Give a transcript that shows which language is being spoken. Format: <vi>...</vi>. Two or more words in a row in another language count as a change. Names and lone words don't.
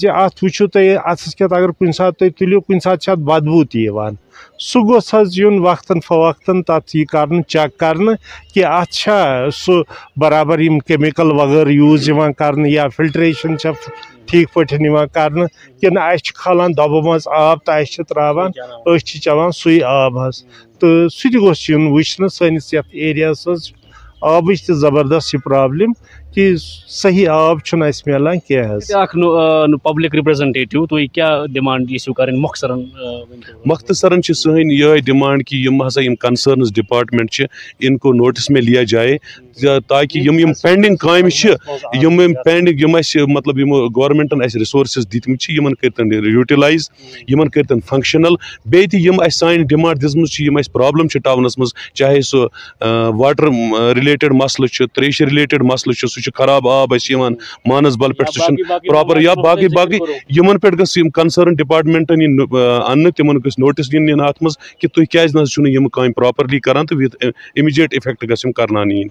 <ks>یہِ اتھ وٕچھِو تُہۍ اتھس کٮ۪تھ اگر کُنہِ ساتہٕ تُہۍ تُلِو کُنہِ ساتہٕ چھِ اتھ بدبوٗ تہِ یِوان سُہ گوٚژھ حظ یُن وقتاً فوقتاً تتھ یہِ کرنہٕ چیک کرنہٕ کہِ اتھ چھا سُہ برابر یِم کیمِکل وغٲرٕ یوٗز یِوان کرنہٕ یا فلٹریشن چھا ٹھیٖک پٲٹھۍ یِوان کرنہٕ کِنہٕ اَسہِ چھِ کھالان دۄبہٕ منٛز آب تہٕ اَسہِ چھِ تراوان أسۍ چھِ چٮ۪وان سُے آب حظ تہٕ سُہ تہِ گوٚژھ یُن وٕچھنہٕ سٲنِس یتھ ایریاہس حظ آبٕچ تہِ زبردست یہِ پرابلم کہ صحیح آب چھُنہٕ اَسہِ مِلان کینٛہہ حظ اکھ</ks> <en>public representative</en> <ks>تُہۍ کیٛاہ ڈِمانڈ یژھِو کرٕنۍ مختصراً چھِ سٲنۍ یِہے ڈِمانڈ کہ یِم ہسا یِم</ks> <en>concerns department</en> <ks>چھِ</ks> <ur>اِنکو نوٹس میں لیا جائے تاکہ</ur> <ks>یِم پینڈنگ کامہِ چھِ یِم پینڈنگ یِم اَسہِ مطلب یِمو گورمنٹن اَسہِ رِسورسز دِتمٕتۍ چھِ یِمن کٔرتن یوٗٹِلایز یِمن کٔرتن فنکشنل بیٚیہِ تہِ یِم اَسہِ سانہِ ڈِمانڈ دِژمٕژ چھِ یِم اَسہِ پرابلم چھِ ٹاونس منٛز چاہے سُہ</ks> <en>water related</en> <ks>مسلہٕ چھُ تریشہِ رِلیٹڈ مسلہٕ چھُ سُہ چھُ خراب آب اَسہِ یِوان مانسبل پٮ۪ٹھ سُہ چھُنہٕ پراپر یا باقٕے یِمن پٮ۪ٹھ گٔژھ یِم</ks> <en>concern department</en> <ks>یِن اننہٕ تِمن گٔژھ نوٹس دِنہٕ یِن اتھ منٛز کہِ تُہۍ کیازِ نہ حظ چھِو نہٕ یِم کامہِ پراپرلی کران تہٕ</ks> <en>with immediate effect</en> <ks>گژھِ یِم کرناونہٕ یِنۍ</ks>